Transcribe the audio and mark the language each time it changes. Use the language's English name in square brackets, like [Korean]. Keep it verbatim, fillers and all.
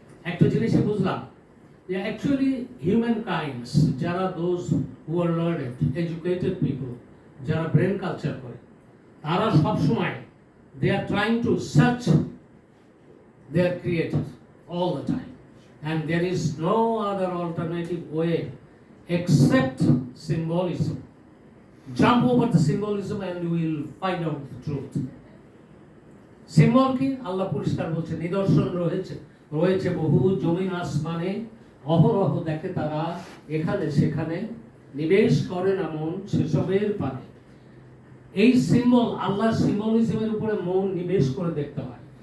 [English] একটা জিনিসই বুঝলাম যে অ্যাকচুয়ালি হিউম্যান কাইন্ডস যারা those who are learned educated people, যারা ব্রেন কালচার করে, তারা সবসময় they are trying to search their creator all the time, and there is no other alternative way except symbolism. Jump over the symbolism and we will find out the truth. [Bangla] Symbol কি? আল্লাহ পরিষ্কার বলছে নিদর্শন রয়েছে রয়েছে বহু জমিন আসমানে, অহরহ দেখে তারা এখানে সেখানে, নিবেশ করেন এমন সেসবের পারে। এই সিম্বল, আল্লাহ সিম্বলিজমের উপরে মন নিবেশ করে দেখতে হয়।